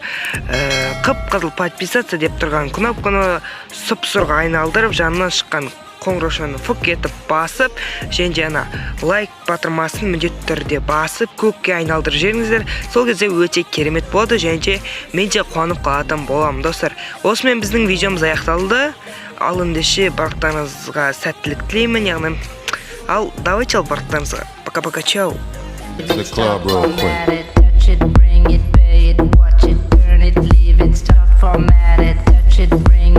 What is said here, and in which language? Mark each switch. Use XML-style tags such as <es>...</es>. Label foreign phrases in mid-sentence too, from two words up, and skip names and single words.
<kk>Қып-қызыл подписаться деп тұрған кнопканы сұп-сұрға айналдырып, жанынан шыққан қоңыраушаны фук етіп басып, және ана лайк батырмасын міндетті түрде басып, көкке айналдырып жіберіңіздер. Сол кезде өте керемет болады, және мен де қуанып қалатын боламын, достар. Осымен біздің видеомыз аяқталды. Ал ендеше барлықтарыңызға сәттілік тілеймін, яғни Ал давай чал барлықтарыңызға.</kk> <ru>Пока-пока, чау.</ru> <en>The club real quick. Format it, touch it, bring it, pay it, watch it, turn it, leave it, start format it, touch it, bring</en>